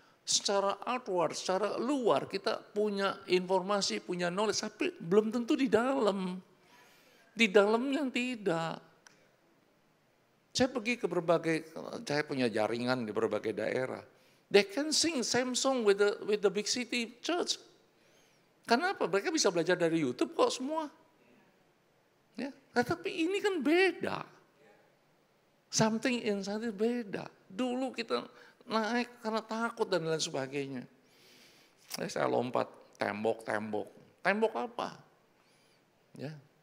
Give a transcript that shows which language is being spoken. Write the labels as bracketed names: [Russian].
[Indonesian] Secara outward, secara luar kita punya informasi, punya knowledge, tapi belum tentu di dalam. Di dalamnya tidak. Saya pergi ke saya punya jaringan di berbagai daerah. [English] They can sing same song with the big city church. [Indonesian] Kenapa? Mereka bisa belajar dari YouTube kok semua. Ya, tapi ini kan beda. [English] Something inside [Indonesian] itu beda. Dulu kita naik karena takut dan lain sebagainya. Saya lompat tembok-tembok. Tembok apa? Ya.